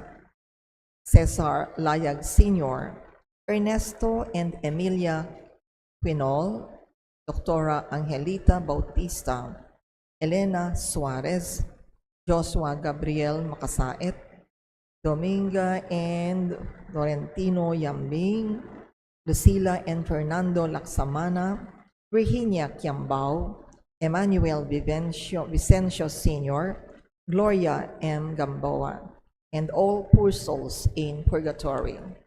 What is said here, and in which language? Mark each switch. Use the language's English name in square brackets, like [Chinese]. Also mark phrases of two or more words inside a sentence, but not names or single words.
[English] Cesar Layag Sr., Ernesto and Emilia Quinol, Doctora Angelita Bautista, Elena Suarez, Joshua Gabriel Makasait, Dominga and Florentino Yambing, Lucila and Fernando Laksamana, Virginia Kiambao, Emmanuel Vicencio Sr., Gloria M. Gamboa, and all poor souls in purgatory.